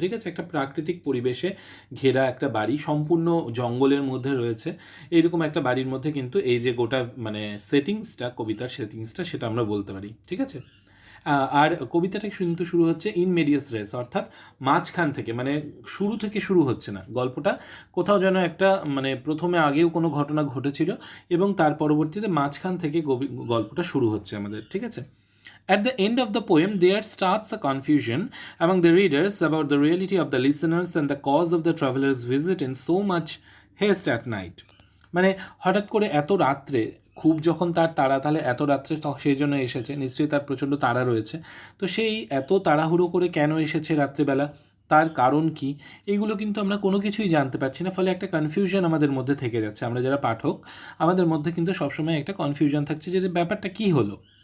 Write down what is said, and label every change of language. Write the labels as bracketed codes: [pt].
[bn] ঠিক আছে, একটা প্রাকৃতিক পরিবেশে ঘেরা একটা বাড়ি, সম্পূর্ণ জঙ্গলের মধ্যে রয়েছে, এইরকম একটা বাড়ির মধ্যে কিন্তু এই যে গোটা মানে সেটিংসটা, কবিতার সেটিংসটা, সেটা আমরা বলতে পারি। ঠিক আছে, আর কবিতাটা কিন্তু শুরু হচ্ছে ইন মেডিয়াস রেস, অর্থাৎ মাঝখান থেকে, মানে শুরু থেকে শুরু হচ্ছে না গল্পটা, কোথাও যেন একটা মানে প্রথমে আগেও কোনো ঘটনা ঘটেছিল এবং তার পরবর্তীতে মাঝখান থেকে গল্পটা শুরু হচ্ছে আমাদের। ঠিক আছে, [en] at the end of the poem there starts a confusion among the readers about the reality of the listeners and the cause of the traveler's visit in so much haste at night। [bn] মানে হঠাৎ করে এত রাত্রে, খুব যখন তার তাড়া, তাহলে এত রাত্রে সেই জন্য এসেছে, নিশ্চয়ই তার প্রচণ্ড তাড়া রয়েছে। তো সেই এত তাড়াহুড়ো করে কেন এসেছে রাত্রেবেলা, তার কারণ কি, এইগুলো কিন্তু আমরা কোনো কিছুই জানতে পারছি না। ফলে একটা কনফিউশন আমাদের মধ্যে থেকে যাচ্ছে। আমরা যারা পাঠক, আমাদের মধ্যে কিন্তু সবসময় একটা কনফিউশন থাকছে যে ব্যাপারটা কী হলো।